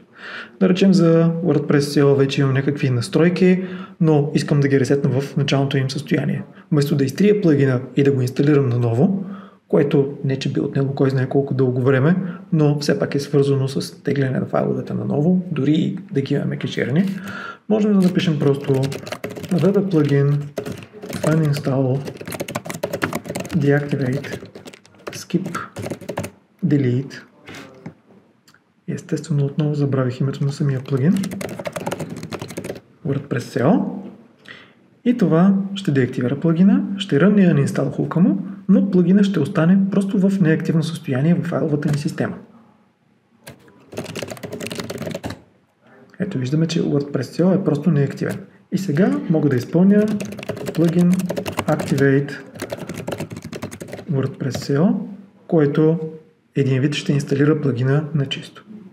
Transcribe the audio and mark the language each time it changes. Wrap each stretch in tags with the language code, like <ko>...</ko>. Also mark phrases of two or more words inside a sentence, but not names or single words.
<bg>Да речем за WordPress CL вече имам някакви настройки, но искам да ги ресетна в началното им състояние. Вместо да изтрия плагина и да го инсталирам наново, което не че би отнело кой знае колко дълго време, но все пак е свързано с тегляне на файловете наново, дори и да ги имаме кеширани, можем да напишем просто</bg> <en>wp plugin uninstall deactivate skip delete.</en> <bg>Естествено, отново забравих името на самия плагин. WordPress CL. И това ще деактивира плагина, ще рънне uninstall хука му, но плагина ще остане просто в неактивно състояние в файловата ни система. Ето виждаме, че WordPress CL е просто неактивен. И сега мога да изпълня</bg> <en>plugin activate WordPress CL,</en> <bg>който един вид ще инсталира плагина на чисто.</bg>